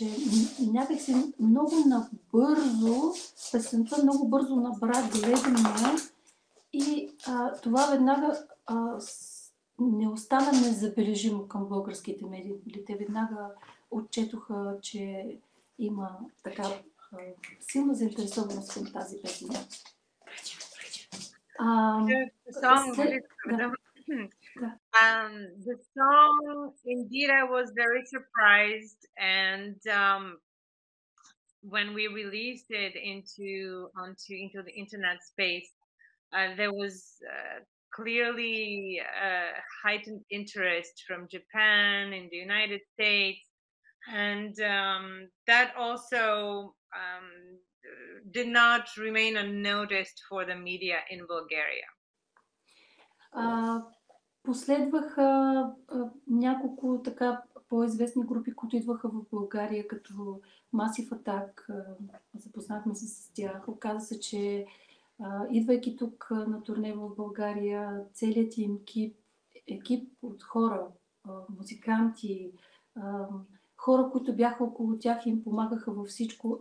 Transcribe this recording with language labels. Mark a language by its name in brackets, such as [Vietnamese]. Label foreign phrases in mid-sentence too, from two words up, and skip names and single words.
[Bulgarian] Някакси много набързо, песента много бързо набра гледания и това веднага не остана незабележимо към българските медии. Те веднага отчетоха, че има така силна заинтересованост към тази песен. [English] The song, indeed, I was very surprised, and when we released it into the internet space, there was clearly heightened interest from Japan and the United States, and that also did not remain unnoticed for the media in Bulgaria. [Bulgarian] Последваха няколко така по-известни групи, които идваха в България, като Massive Attack. Запознахме се с тях. Оказа се, че идвайки тук на турне в България, целият им екип от хора, музиканти, хора, които бяха около тях и им помагаха във всичко.